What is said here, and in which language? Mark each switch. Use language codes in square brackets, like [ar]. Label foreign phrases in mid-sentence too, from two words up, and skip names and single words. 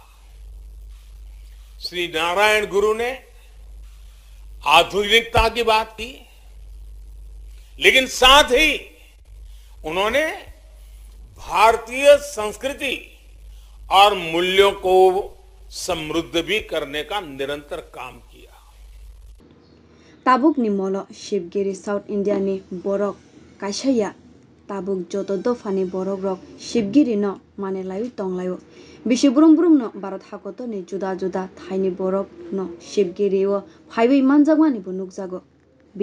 [hi] श्री नारायण गुरु ने आधुनिकता की बात की, लेकिन साथ ही उन्होंने भारतीय संस्कृति और मूल्यों को समृद्ध भी करने का निरंतर काम किया। [brx] ताबुक निमोलो शिवगिरी साउथ इंडिया ने बोरक काइसाया ताबुक जतो दफानि बोरक रक शिवगिरी न माने लायु तंगलायो बिसि ब्रुम ब्रुम न भारत हाकोतो नि जुदा जुदा थाइनि बोरक न शिवगिरी ओ फाइबै मानजागवानि बो नुकजागो।